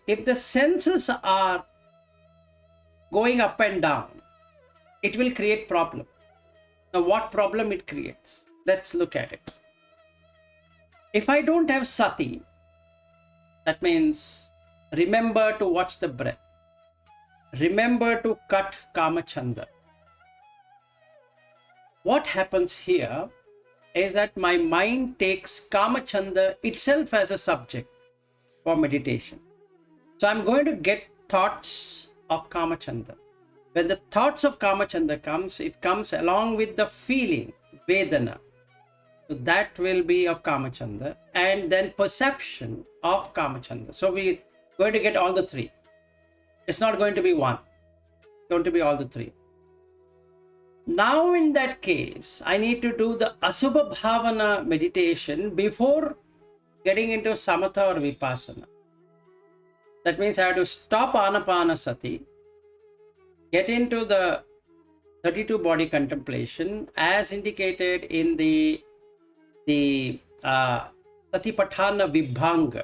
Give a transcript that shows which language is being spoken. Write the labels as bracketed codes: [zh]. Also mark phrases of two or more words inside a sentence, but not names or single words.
[en] If the senses are going up and down, it will create problem. Now, what problem it creates? Let's look at it. If I don't have sati, that means remember to watch the breath. Remember to cut [pi] kama chanda. [en] What happens here is that my mind takes [pi] kama chanda [en] itself as a subject for meditation. So I'm going to get thoughts of [pi] kama chanda. [en] When the thoughts of [pi] kama chanda [en] comes, it comes along with the feeling, vedana. So that will be of [pi] kama chanda, [en] and then perception of [pi] kama chanda. [en] So we're going to get all the 3. It's not going to be one. It's going to be all the 3. Now in that case, I need to do the [pi] asubha bhavana [en] meditation before getting into samatha or vipassana. That means I have to stop Ānāpānassati, get into the 32 body contemplation as indicated in the Satipatthana Vibhanga.